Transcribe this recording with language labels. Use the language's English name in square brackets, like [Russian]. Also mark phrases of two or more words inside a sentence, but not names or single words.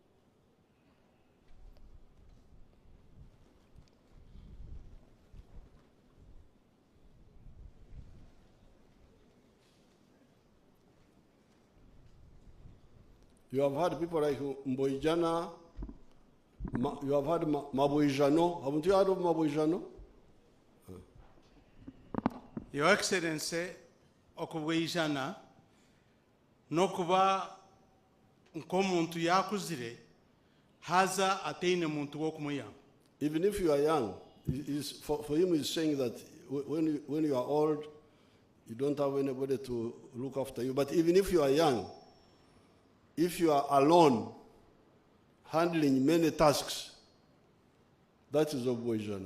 [English] You have heard people like Mboijana, you have heard Maboijano. Haven't you heard of Maboijano? Your Excellency, [Nyankole] Okuboijana, nokuba nkomuntu yakuzire haza ateine muntu wokumuya. [English] Even if you are young, for him he's saying that when you are old, you don't have anybody to look after you. But even if you are young, if you are alone, handling many tasks, that is Obwejana.